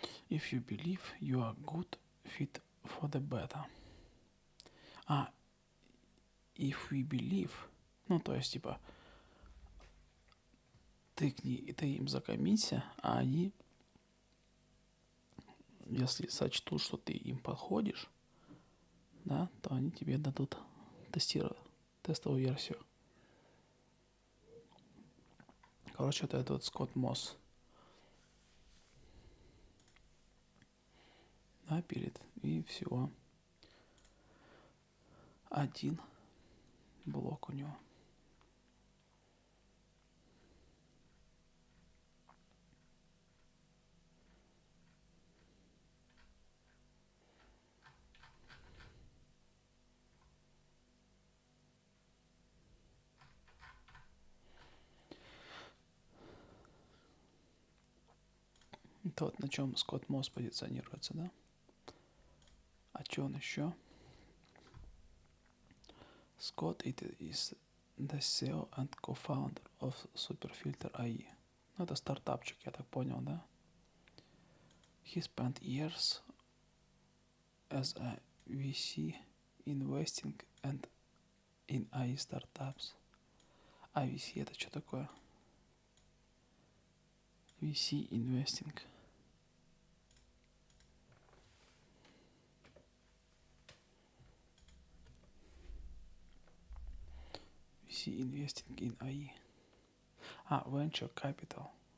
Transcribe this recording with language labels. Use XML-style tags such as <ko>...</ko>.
<en>If you believe you are good fit for the beta. If we believe,</en> <ru>ну то есть типа ты им закоммится, а они, если сочтут, что ты им подходишь, да, то они тебе дадут тестовую версию. Короче, это этот Скотт Мосс. Да, пилит. И всего. Один блок у него. Это вот на чем Скотт Мосс позиционируется, да? А что он еще?</ru> <en>Scott is the CEO and co-founder of Superfilter AI.</en> <ru>Ну, это стартапчик, я так понял, да?</ru> <en>He spent years as a VC investing and in AI startups.</en> <ru>А VC это что такое?</ru> <en>VC investing. VC investing in AI. Venture capital.</en>